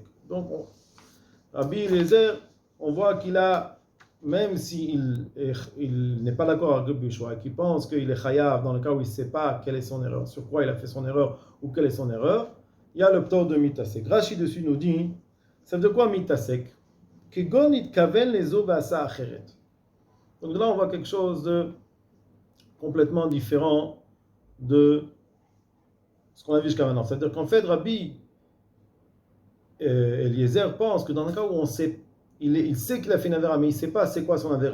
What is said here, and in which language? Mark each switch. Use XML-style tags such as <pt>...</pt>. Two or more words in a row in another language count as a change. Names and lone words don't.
<fr>Donc Rabbi Eliezer, on voit qu'il a, même s'il n'est pas d'accord avec Rabbi Yoshua, qu'il pense qu'il est chayav dans le cas où il ne sait pas quelle est son erreur, sur quoi il a fait son erreur ou quelle est son erreur, il y a le ptor de mitasek. Rashi dessus nous dit, ça veut dire quoi mitasek?</fr> <he>כגון נתכוון לזו ועשה אחרת.</he> <fr>Donc là on voit quelque chose de complètement différent de ce qu'on a vu jusqu'à maintenant. C'est-à-dire qu'en fait Rabbi Eliezer pense que dans le cas où on sait, il sait qu'il a fait une avéra, mais il ne sait pas c'est quoi son avéra.</fr>